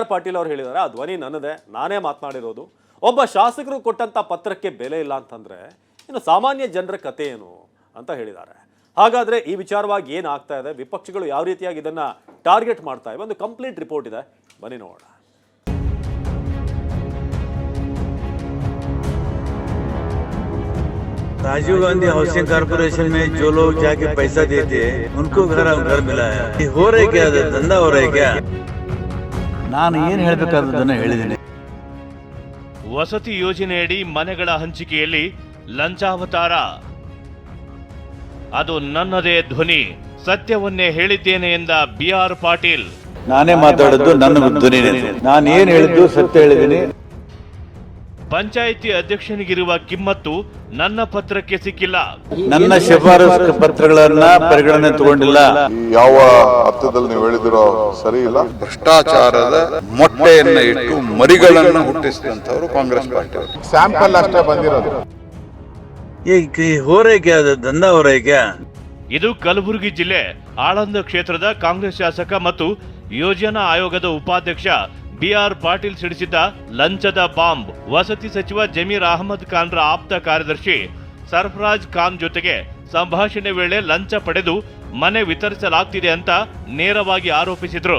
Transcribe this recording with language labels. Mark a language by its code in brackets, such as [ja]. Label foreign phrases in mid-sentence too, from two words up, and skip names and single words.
[kn] ಪಾಟೀಲ್ ಅವರು ಹೇಳಿದ್ದಾರೆ, ಆ ಧ್ವನಿ ನನ್ನದೇ, ನಾನೇ ಮಾತನಾಡಿರೋದು. ಒಬ್ಬ ಶಾಸಕರು ಕೊಟ್ಟಂತ ಪತ್ರಕ್ಕೆ ಬೆಲೆ ಇಲ್ಲ ಅಂತಂದ್ರೆ ಇನ್ನು ಸಾಮಾನ್ಯ ಜನರ ಕತೆ ಏನು ಅಂತ ಹೇಳಿದ್ದಾರೆ. ಹಾಗಾದ್ರೆ ಈ ವಿಚಾರವಾಗಿ ಏನಾಗ್ತಾ ಇದೆ, ವಿಪಕ್ಷಗಳು ಯಾವ ರೀತಿಯಾಗಿ ಇದನ್ನ ಟಾರ್ಗೆಟ್ ಮಾಡ್ತಾ ಇವೆ, ಒಂದು [en] complete report [kn] ಇದೆ, ಬನ್ನಿ ನೋಡೋಣ. [hi] राजीव गांधी हाउसिंग कॉर्पोरेशन में जो लोग जाके पैसा देते हैं उनको घर मिला है. हो रहा है क्या, धंधा हो रहा है क्या? [kn] ನಾನು ಏನು ಹೇಳಬೇಕಾದದನ್ನು ಹೇಳಿದ್ದೀನಿ. ವಸತಿ ಯೋಜನೆಯಡಿ ಮನೆಗಳ ಹಂಚಿಕೆಯಲ್ಲಿ ಲಂಚಾವತಾರ, ಅದು ನನ್ನದೇ ಧ್ವನಿ, ಸತ್ಯವನ್ನೇ ಹೇಳಿದ್ದೇನೆ ಎಂದ ಬಿ.ಆರ್. ಪಾಟೀಲ್. ನಾನೇ ಮಾತಾಡೋದು, ನನ್ನ ಧ್ವನಿನೇ. ನಾನು ಏನು ಹೇಳಿದ್ದು ಸತ್ಯ ಹೇಳಿದ್ದೀನಿ. ಪಂಚಾಯಿತಿ ಅಧ್ಯಕ್ಷನಿಗಿರುವ ಕಿಮ್ಮತ್ತು ನನ್ನ ಪತ್ರಕ್ಕೆ ಸಿಕ್ಕಿಲ್ಲ. ನನ್ನ ಶಿಫಾರಸು ಪತ್ರಗಳನ್ನ ಪರಿಗಣನೆ ತಗೊಂಡಿಲ್ಲ. ಯಾವ ಅರ್ಥದಲ್ಲಿ ನೀವು ಹೇಳಿದಿರೋ ಸರಿ ಇಲ್ಲ. ಭ್ರಷ್ಟಾಚಾರದ ಮೊಟ್ಟೆಯನ್ನ ಇಟ್ಟು ಮರಿಗಳನ್ನು ಹುಟ್ಟಿಸಿದಂತವರು ಕಾಂಗ್ರೆಸ್ ಪಾರ್ಟಿ. ಸ್ಯಾಂಪಲ್ ಅಷ್ಟೇ ಬಂದಿರೋದು. [hi] हो रहा है क्या, धंधा हो रहा है क्या? [kn] ಇದು ಕಲಬುರಗಿ ಜಿಲ್ಲೆ ಆಳಂದ ಕ್ಷೇತ್ರದ ಕಾಂಗ್ರೆಸ್ ಶಾಸಕ ಮತ್ತು ಯೋಜನಾ ಆಯೋಗದ ಉಪಾಧ್ಯಕ್ಷ ಬಿ.ಆರ್. ಪಾಟೀಲ್ ಸಿಡಿಸಿದ್ದ ಲಂಚದ ಬಾಂಬ್. ವಸತಿ ಸಚಿವ ಜಮೀರ್ ಅಹಮದ್ ಖಾನ್ರ ಆಪ್ತ ಕಾರ್ಯದರ್ಶಿ ಸರ್ಫರಾಜ್ ಖಾನ್ ಜೊತೆಗೆ ಸಂಭಾಷಣೆ ವೇಳೆ ಲಂಚ ಪಡೆದು ಮನೆ ವಿತರಿಸಲಾಗ್ತಿದೆ ಅಂತ ನೇರವಾಗಿ ಆರೋಪಿಸಿದ್ರು.